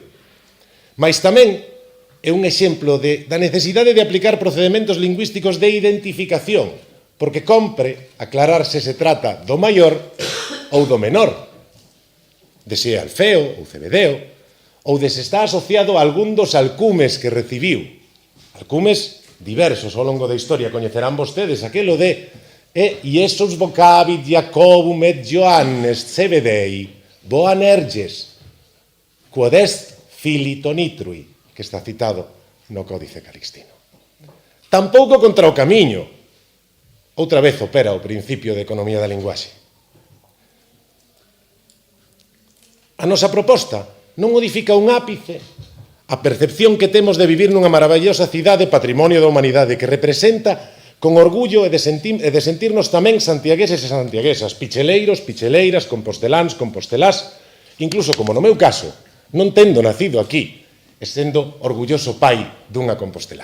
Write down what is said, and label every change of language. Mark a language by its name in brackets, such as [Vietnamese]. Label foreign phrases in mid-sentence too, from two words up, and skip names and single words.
[Galician] Mais tamén é un exemplo da necesidade de aplicar procedementos lingüísticos de identificación, porque compre aclarar se se trata do maior ou do menor, de se é Alfeo ou Cebedeo, ou de se está asociado a algún dos alcumes que recibiu. Alcumes diversos ao longo da historia, coñecerán vostedes aquelo de [Latin] Iesus vocabit Jacobum et Johannes Zebedei Boanerges quod est Filito Nitrui, [Galician] que está citado no Códice Calixtino. Tampouco contra o camiño. Outra vez opera o principio de economía da linguaxe. A nosa proposta non modifica un ápice a percepción que temos de vivir nunha maravillosa cidade patrimonio da humanidade que representa con orgullo e de sentirnos tamén santiagueses e santiaguesas, picheleiros, picheleiras, composteláns, compostelás, incluso como no meu caso, non tendo nacido aquí, e sendo orgulloso pai dunha compostelá.